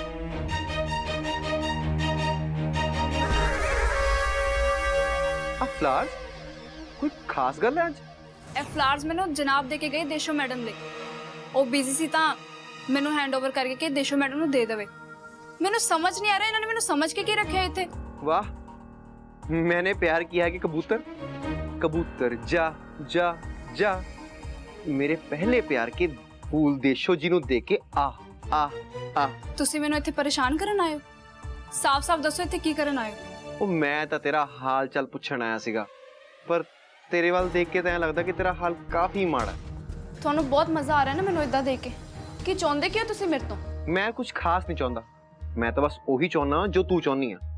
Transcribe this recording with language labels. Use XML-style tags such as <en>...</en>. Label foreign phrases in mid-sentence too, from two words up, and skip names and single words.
<pa>ਆ ਫਲਾਰ ਕੋਈ ਖਾਸ ਗੱਲ ਹੈ ਅੱਜ? ਇਹ ਫਲਾਵਰਸ ਮੈਨੂੰ ਜਨਾਬ ਦੇ ਕੇ ਗਏ ਦੇਸ਼ੋ ਮੈਡਮ ਦੇ। ਉਹ ਬਿਜ਼ੀ ਸੀ ਤਾਂ ਮੈਨੂੰ ਹੈਂਡਓਵਰ ਕਰਕੇ ਕਿ ਦੇਸ਼ੋ ਮੈਡਮ ਨੂੰ ਦੇ ਦੇਵੇ। ਮੈਨੂੰ ਸਮਝ ਨਹੀਂ ਆ ਰਿਹਾ ਇਹਨਾਂ ਨੇ ਮੈਨੂੰ ਸਮਝ ਕੇ ਕੀ ਰੱਖਿਆ ਇੱਥੇ।</pa> <hi>वाह, मैंने प्यार किया है कि कबूतर कबूतर जा जा जा। मेरे पहले प्यार के फूल देशो जी नु देख के आ आ आ।</hi> <pa>ਤੁਸੀਂ ਮੈਨੂੰ ਇੱਥੇ ਪਰੇਸ਼ਾਨ ਕਰਨ ਆਏ ਹੋ? ਸਾਫ਼-ਸਾਫ਼ ਦੱਸੋ ਇੱਥੇ ਕੀ ਕਰਨ ਆਏ ਹੋ? ਉਹ ਮੈਂ ਤਾਂ ਤੇਰਾ ਹਾਲ ਚਾਲ ਪੁੱਛਣ ਆਇਆ ਸੀਗਾ, ਪਰ ਤੇਰੇ ਵੱਲ ਦੇਖ ਕੇ ਤਾਂ ਐਂ ਲੱਗਦਾ ਕਿ ਤੇਰਾ ਹਾਲ ਕਾਫੀ ਮਾੜਾ। ਤੁਹਾਨੂੰ ਬਹੁਤ ਮਜ਼ਾ ਆ ਰਿਹਾ ਨਾ ਮੈਨੂੰ ਇਦਾਂ ਦੇਖ ਕੇ। ਕੀ ਚਾਹੁੰਦੇ ਕੀ ਹੋ ਤੁਸੀਂ ਮੇਰੇ ਤੋਂ? ਮੈਂ ਕੁਝ ਖਾਸ ਨਹੀਂ ਚਾਹੁੰਦਾ, ਮੈਂ ਤਾਂ ਬਸ ਉਹੀ ਚਾਹੁੰਦਾ ਜੋ ਤੂੰ ਚਾਹੁੰਦੀ ਆ।</pa>